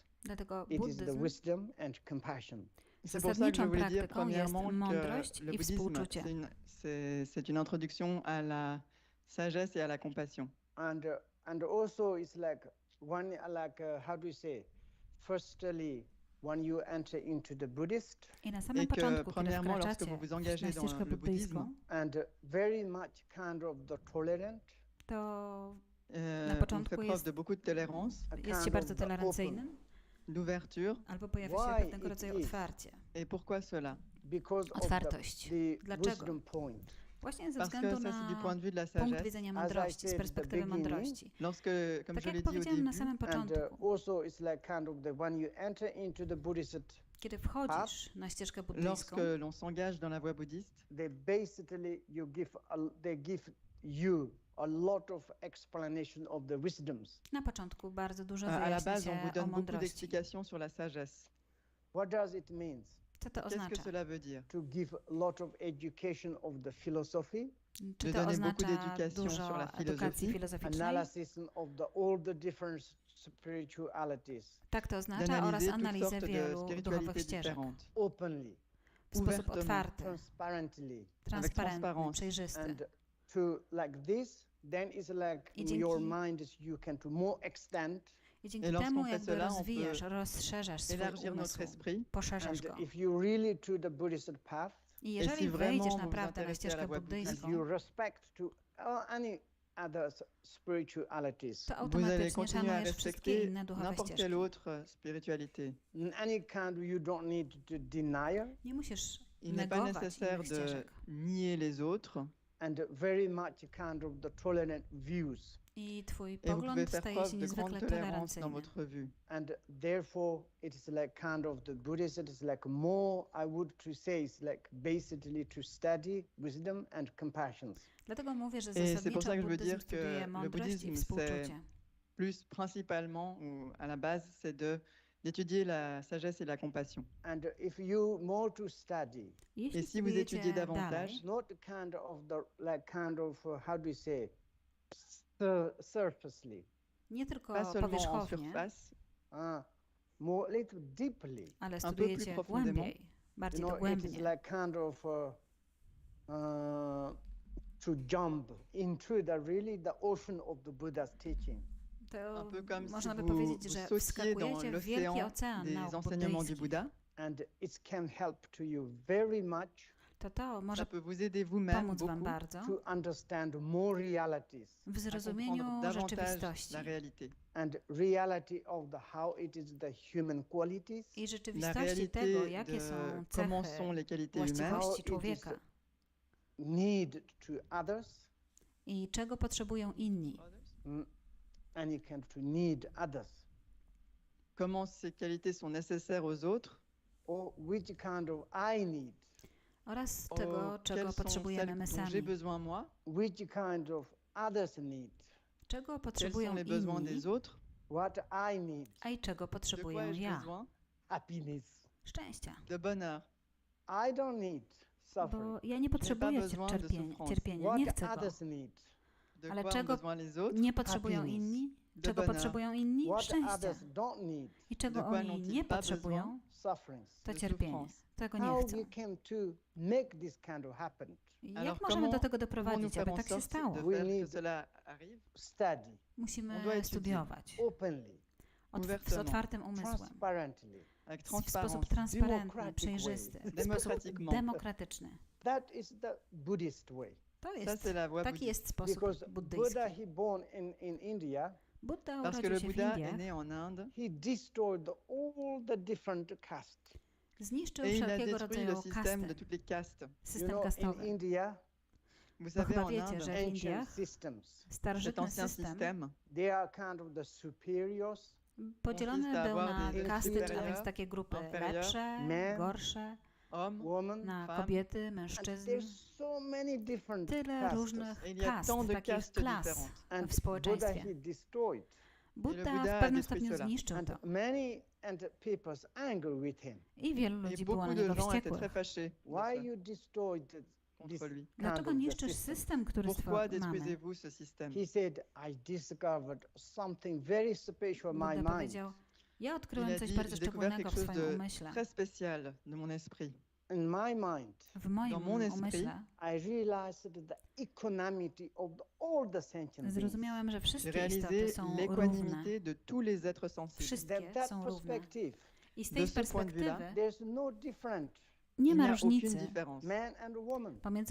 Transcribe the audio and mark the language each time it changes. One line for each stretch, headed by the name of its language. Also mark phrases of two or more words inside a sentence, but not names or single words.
Polish: Dlatego
English: It is the
Polish: buddyzm
English: wisdom and compassion.
French: C'est pour ça que je
Polish: zasadniczą
French: voulais dire
Polish: praktyką jest
French: premièrement
Polish: mądrość
French: que le
Polish: i
French: bouddhisme,
Polish: współczucie.
French: c'est une introduction à la sagesse et à la compassion.
English: And also it's like one how do you say? Firstly, when you enter into the Buddhist,
Polish: I na samym
French: Et que
Polish: początku, kiedy
French: premièrement, lorsque
Polish: wkraczacie
French: vous vous
Polish: na
French: engagez dans
Polish: ścieżkę
French: le bouddhisme,
Polish: buddyjską,
English: and very much kind of the tolerant,
Polish: to
French: on
Polish: początku
French: fait preuve
Polish: jest-
French: de beaucoup de tolérance,
Polish: a jest się
English: kind
Polish: bardzo
English: of the open.
Polish: tolerancyjnym,
French: d'ouverture.
Polish: albo pojawia się
English: Why
Polish: pewnego
English: it
Polish: rodzaju
English: is?
Polish: otwarcie.
French: Et pourquoi cela?
English: Because of
Polish: Otwartość.
English: the
Polish: Dlaczego?
English: wisdom point.
Polish: Właśnie ze
French: Parce que
Polish: względu
French: ça, c'est du
Polish: na
French: point de vue de la
Polish: punkt
French: sagesse.
Polish: widzenia
English: I
Polish: mądrości, z
English: said at the
Polish: perspektywy
English: beginning,
Polish: mądrości.
French: Lorsque, comme
Polish: Tak
French: je l'ai
Polish: jak
French: dit au
Polish: powiedziałem na
French: début,
Polish: samym
English: And
Polish: początku,
English: also it's like kind of the when you enter into the Buddhist,
Polish: kiedy wchodzisz na ścieżkę buddyjską,
French: lorsque l'on s'engage dans la voie bouddhiste,
English: they basically they give you a lot of explanation of the wisdoms.
Polish: na początku bardzo dużo
French: à la
Polish: wyjaśnia
French: base, on vous
Polish: się o
French: donne beaucoup
Polish: mądrości.
French: d'explications sur la sagesse.
English: What does it mean?
Polish: Co to
French: Qu'est-ce que
Polish: oznacza?
French: cela veut dire?
English: To give a lot of education of the philosophy,
Polish: Czy
French: de
Polish: to
French: donner beaucoup
Polish: oznacza
French: d'éducation sur
Polish: dużo
French: la
Polish: edukacji
French: philosophie,
Polish: filozoficznej?
English: analysis of all the different spiritualities
Polish: Tak to oznacza oraz
French: d'analyser toutes
Polish: analizę
French: sortes de
Polish: wielu duchowych
French: spiritualités
Polish: ścieżek
French: différentes,
English: openly,
Polish: w sposób
French: ouvertement,
Polish: otwarty,
English: transparently,
Polish: transparentny,
French: transparence.
Polish: przejrzysty.
English: and to like this, then it's like
Polish: I dzięki-
English: your mind is you can to more extent.
Polish: I dzięki
French: Et lorsqu'on
Polish: temu
French: fait
Polish: jakby
French: cela, on
Polish: rozwijasz,
French: peut
Polish: rozszerzasz swój
French: élargir notre
Polish: umysł,
French: esprit.
Polish: poszerzasz
English: And
Polish: go.
English: if you really to the Buddhist path,
Polish: I
French: si
Polish: jeżeli
French: vraiment
Polish: wejdziesz
French: vous
Polish: naprawdę na
French: intéressez à la
Polish: ścieżkę
French: voie
English: and
Polish: buddyjską,
English: you respect to any other spiritualities,
Polish: to
French: Vous allez
Polish: automatycznie
French: continuer à
Polish: szanujesz wszystkie
French: respecter
Polish: inne duchowe
French: n'importe quelle
Polish: ścieżki.
French: autre spiritualité.
English: in any kind you don't need to deny,
Polish: Nie musisz
French: Il n'est pas
Polish: negować
French: nécessaire
Polish: innych
French: de
Polish: ścieżek.
French: nier les autres
English: and very much kind of the tolerant views.
Polish: I twój
French: et vous pouvez
Polish: pogląd
French: faire
Polish: staje
French: preuve
Polish: się
French: de grande
Polish: niezwykle
French: tolérance dans
Polish: tolerancyjny.
French: votre vue.
English: And therefore, it is like kind of the Buddhism is like more, I would to say, it's like basically to study wisdom and compassion.
Polish: Dlatego mówię, że
French: Et c'est pour
Polish: zasadniczo
French: ça que je veux
Polish: buddyzm
French: dire que
Polish: studiuje
French: le
Polish: mądrość i
French: bouddhisme,
Polish: współczucie.
French: Plus principalement, ou à la base, c'est d'étudier la sagesse et la compassion.
English: And if you more to study,
Polish: Jeśli
French: Et si vous
Polish: studiujecie
French: étudiez davantage,
Polish: dalej,
English: not kind of the like kind of how do you say, surfacely,
Polish: nie tylko
French: pas seulement en
Polish: powierzchownie,
French: surface,
English: more little deeply.
Polish: ale
French: peu plus
Polish: studiujecie
French: profondément.
Polish: głębiej, bardziej
English: It is
Polish: dogłębnie.
English: like kind of to jump into the really the ocean of the Buddha's teaching.
Polish: To
French: un peu comme si
Polish: można by
French: vous,
Polish: powiedzieć, że
French: vous sautiez dans
Polish: wskakujecie w wielki
French: l'océan
Polish: ocean
French: des
Polish: nauk
French: enseignements du
Polish: buddyjskich.
French: Bouddha.
English: And it can help to you very much
Polish: To może
French: Ça peut vous aider vous-même
Polish: pomóc wam
French: beaucoup
Polish: bardzo
English: to understand more realities
Polish: w
French: à
Polish: zrozumieniu
French: comprendre davantage
Polish: rzeczywistości
French: la réalité.
English: and reality of the how it is the human qualities,
Polish: i
French: La
Polish: rzeczywistości tego,
French: réalité
Polish: jakie
French: de
Polish: są
French: comment
Polish: cechy,
French: sont les qualités humaines
English: How
Polish: właściwości
English: it
Polish: człowieka
English: need to others,
Polish: i czego potrzebują inni.
English: and you can to need others,
French: comment ces qualités sont nécessaires aux autres,
English: or which kind of I need,
Polish: Oraz tego, czego
French: quelles sont
Polish: potrzebujemy my
French: celles dont j'ai
Polish: sami.
French: besoin moi,
English: which kind of others need,
Polish: Czego
French: quels
Polish: potrzebują
French: sont les besoins
Polish: inni,
French: des autres,
English: what I need,
Polish: a i czego
French: de quoi
Polish: potrzebuję
French: ai-je
Polish: ja.
French: besoin,
English: happiness.
Polish: Szczęścia.
French: de bonheur,
English: I don't need suffering.
Polish: Bo ja nie potrzebuję
French: besoin de souffrance.
Polish: cierpienia, nie
English: What
Polish: chcę go.
English: others need,
French: de
Polish: Ale
French: quoi
Polish: czego
French: ont besoin les autres,
Polish: nie potrzebują
English: Happiness.
Polish: inni,
French: de
Polish: czego
French: bonheur,
Polish: potrzebują inni,
English: what
Polish: szczęścia.
English: others don't need,
Polish: I czego
French: De quoi
Polish: oni
French: n'ont-ils
Polish: nie
French: pas
Polish: potrzebują,
English: sufferings.
Polish: to
French: de
Polish: cierpienie.
French: souffrance.
Polish: Tego nie
English: How
Polish: chcą.
English: we came to make this kind of happen?
Polish: Jak
French: Alors,
Polish: możemy do
French: comment-
Polish: tego
French: Comment nous
Polish: doprowadzić,
French: faire
Polish: aby
French: en
Polish: tak się
French: sorte
Polish: stało?
French: de
English: We
French: faire que
English: need-
French: cela arrive?
English: Study
French: On doit
Polish: Musimy
French: étudier.
Polish: studiować
English: openly,
Polish: z
French: ouvertement,
Polish: otwartym umysłem,
English: transparently.
French: avec
Polish: w sposób
French: transparence.
Polish: transparentny,
English: democratic
Polish: przejrzysty,
English: way.
Polish: w sposób
French: Démocratiquement.
Polish: demokratyczny.
English: That is the Buddhist way.
Polish: To
French: Ça,
Polish: jest,
French: c'est la voie
Polish: taki
French: bouddhiste.
Polish: jest sposób
English: Because
Polish: buddyjski.
English: Buddha, he born in India,
Polish: Buddha
French: Parce que le
Polish: urodził się w
French: Bouddha est
Polish: Indiach,
French: né en Inde
English: he destroyed all the different castes.
Polish: zniszczył
French: et il a
Polish: wszelkiego
French: détruit le
Polish: rodzaju
French: système
Polish: kasty,
French: de toutes les castes.
English: You
Polish: system
English: know, in
Polish: kastowy.
English: India,
French: Vous
Polish: Bo
French: savez,
Polish: chyba
French: en
Polish: wiecie,
French: Inde,
Polish: że w
English: Ancient
Polish: Indiach
English: systems.
French: cet
Polish: starożytny
French: ancien
Polish: system
French: système,
English: They are kind of the superiors,
Polish: podzielony
French: consiste à
Polish: był
French: avoir
Polish: na
French: des
Polish: kasty, a
French: supérieurs,
Polish: więc takie grupy
French: inférieurs,
Polish: lepsze,
English: men,
Polish: gorsze,
French: hommes,
English: women,
Polish: na
French: femmes.
Polish: kobiety,
English: and
Polish: mężczyzn.
English: there's so many different
Polish: Tyle
English: castes.
Polish: różnych
French: Et il y a
Polish: kast,
French: tant de
Polish: takich
French: castes
Polish: klas
French: différentes.
English: And
Polish: w
English: Buddha
Polish: społeczeństwie.
English: he destroyed.
Polish: Buddha Buddha w
French: a
Polish: pewnym
French: détruit
Polish: stopniu
French: cela.
Polish: zniszczył
English: And
Polish: to.
English: many people's angry with him.
Polish: I wielu
French: Et
Polish: ludzi było na
French: beaucoup de
Polish: niego
French: gens étaient
Polish: wściekłych.
French: très fâchés de
English: Why
French: ça,
English: you destroyed this
French: contre lui.
Polish: Dlaczego
English: kind of the
Polish: niszczysz
English: system?
Polish: system, który
French: Pourquoi
Polish: mamy?
French: détruisez-vous ce système?
English: He said, I discovered something very special in my
Polish: Buddha
English: mind.
Polish: powiedział, ja
French: Il
Polish: odkryłem
French: a
Polish: coś
French: dit,
Polish: bardzo
French: j'ai découvert
Polish: szczególnego
French: quelque
Polish: w
French: chose
Polish: swoim
French: de
Polish: umyśle.
French: très spécial de mon esprit.
English: In my mind,
Polish: W moim
French: Dans mon esprit,
Polish: umyśle
English: I realized the equanimity of all the sentient beings.
Polish: zrozumiałem, że
French: J'ai
Polish: wszystkie
French: réalisé
Polish: istoty są równe.
French: l'équanimité de tous les êtres sensibles.
Polish: Wszystkie
English: That
Polish: są równe.
English: perspective,
Polish: I z
French: De
Polish: tej
French: ce point de vue-là,
Polish: perspektywy
English: there's no difference.
Polish: nie
French: Il
Polish: ma
French: n'y a aucune
Polish: różnicy
French: différence.
English: Man and woman,
Polish: pomiędzy